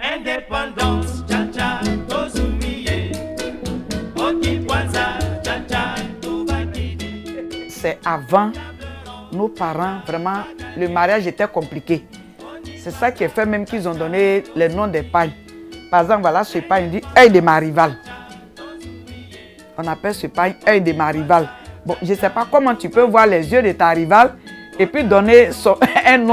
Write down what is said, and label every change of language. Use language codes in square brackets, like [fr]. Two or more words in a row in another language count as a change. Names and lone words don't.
[ln] Indépendance, cha-cha, tozumiye. Okikwanza, cha-cha, tubakidi. [fr] C'est avant nos parents, vraiment, le mariage était compliqué. C'est ça qui a fait même qu'ils ont donné les noms des pagnes. Par exemple, voilà, ce pagne dit œil de ma rivale. On appelle ce pagne œil de ma rivale. Bon, je ne sais pas comment tu peux voir les yeux de ta rivale et puis donner un nom.